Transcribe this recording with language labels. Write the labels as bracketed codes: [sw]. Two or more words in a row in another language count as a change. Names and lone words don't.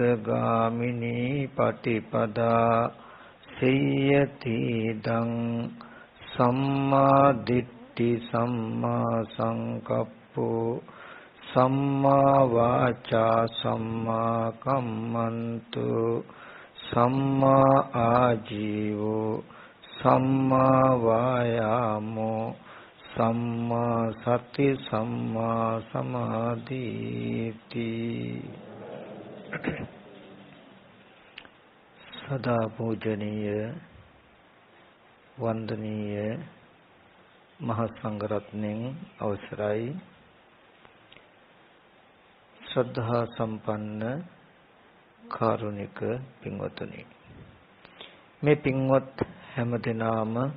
[pi] ගාමිනී පටිපදා සියති දං සම්මා දිට්ඨි සම්මා සංකප්පෝ සම්මා වාචා සම්මා කම්මන්තු සම්මා ආජීවෝ සම්මා වායාමෝ සම්මා සති සම්මා සමාධිති [si] සදා පූජනීය වන්දනීය මහා සංඝරත්නයන් අවසරයි ශ්‍රද්ධා සම්පන්න කාරුණික පින්වතුනි මේ පින්වත් හැමදෙනාම